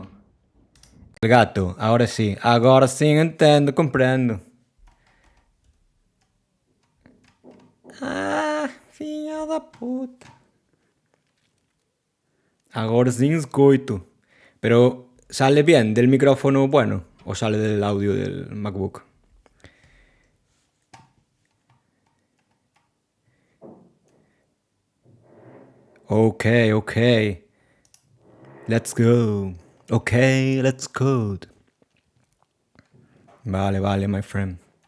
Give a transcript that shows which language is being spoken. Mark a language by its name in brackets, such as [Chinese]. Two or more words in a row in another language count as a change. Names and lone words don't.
[Spanish] El gato, ahora sí. [Portuguese] Agora sim entendo, compreendo. Ah, filha da puta. [Galician] Agora sí escoito. [Spanish] Pero, ¿sale bien del micrófono bueno? ¿O sale del audio del MacBook? [English] Okay, okay. Let's go. Okay, let's go. [Spanish] Vale, vale, [English] my friend.